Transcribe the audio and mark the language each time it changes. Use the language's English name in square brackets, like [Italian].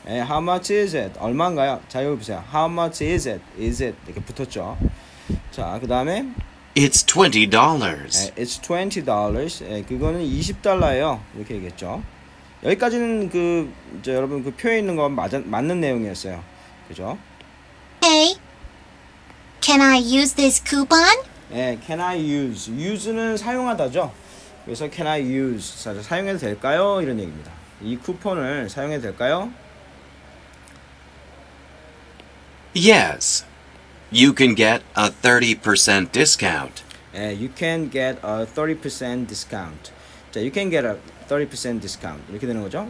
[English] How much is it? [Korean] 얼마인가요? 자, 여기 보세요. [English] How much is it? Is it? [Korean] 이렇게 붙었죠. 자, 그 다음에 [English] It's $20. It's $20. [Korean] 그거는 $20예요. 이렇게 얘기했죠. 여기까지는 여러분 그 표에 있는 건 맞는 내용이었어요. 그죠? [English] Hey, can I use this coupon? Can I use? use는 [Korean] 사용하다죠. 그래서 [English] can I use? [Korean] 사용해도 될까요? 이런 얘기입니다. 이 쿠폰을 사용해도 될까요? [English] Yes. You can get a 30% discount. You can get a 30% discount. 자, you can get a 30% discount. [Korean] 이렇게 되는 거죠.